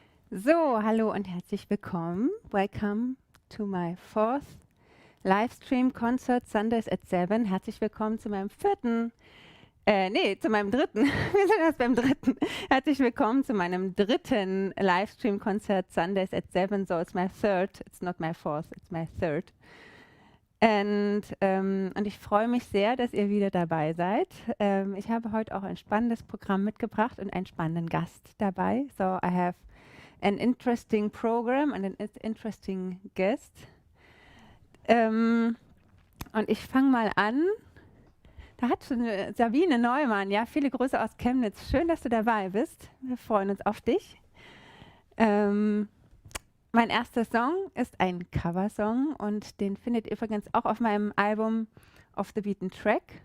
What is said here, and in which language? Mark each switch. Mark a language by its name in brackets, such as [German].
[German] So, hallo und herzlich willkommen. [English] Welcome to my fourth Livestream Concert Sundays at 7. [German] Herzlich willkommen zu meinem zu meinem dritten. Wir sind erst beim dritten. Herzlich willkommen zu meinem dritten Livestream Concert Sundays at 7. [English] So, it's my third. It's not my fourth, it's my third. [German] Und ich freue mich sehr, dass ihr wieder dabei seid. Ich habe heute auch ein spannendes Programm mitgebracht und einen spannenden Gast dabei. [English] So, I have an interesting program and an interesting guest. [German] Und ich fange mal an. Da hat schon Sabine Neumann, ja, viele Grüße aus Chemnitz. Schön, dass du dabei bist. Wir freuen uns auf dich. Mein erster Song ist ein Coversong und den findet ihr übrigens auch auf meinem Album Off the Beaten Track.